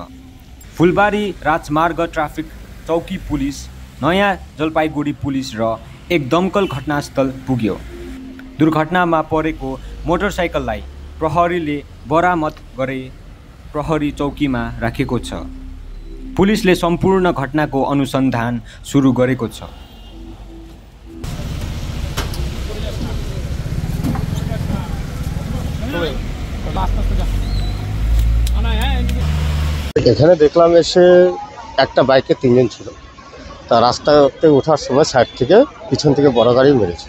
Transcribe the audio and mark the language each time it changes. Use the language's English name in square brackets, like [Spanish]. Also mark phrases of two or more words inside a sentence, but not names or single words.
[Nepali] फुलबारी राजमार्ग ट्राफिक चौकी पुलिस, नयाँ जलपाइगुडी पुलिस र एक दमकल घटनास्थल पुग्यो। दुर्घटनामा परेको मोटरसाइकललाई प्रहरीले बरामद गरे प्रहरी चौकीमा राखेको छ। पुलिसले सम्पूर्ण घटनाको अनुसन्धान सुरु गरेको छ। [Bangla] এখানে দেখলাম এসে একটা বাইকে 3 জন ছিল। তা রাস্তাতে ওঠার সময় সাইড থেকে পিছন থেকে বড় গাড়ি মেরেছে।